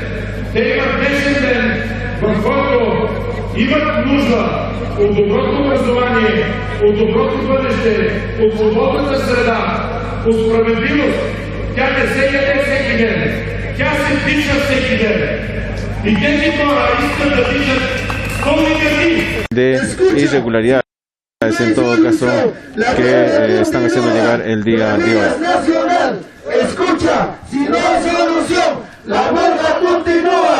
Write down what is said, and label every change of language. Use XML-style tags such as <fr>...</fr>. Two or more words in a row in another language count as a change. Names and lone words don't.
<bg>Те имат днешен ден, в който имат нужда от доброто образование, от доброто бъдеще, от свободната среда, от справедливост. Тя не се яде всеки ден. Тя се диша всеки ден.</bg> <es>Y qué de irregularidades en todo caso que están haciendo llegar el día de hoy. Escucha, si no hay solución, la huelga continúa.</es>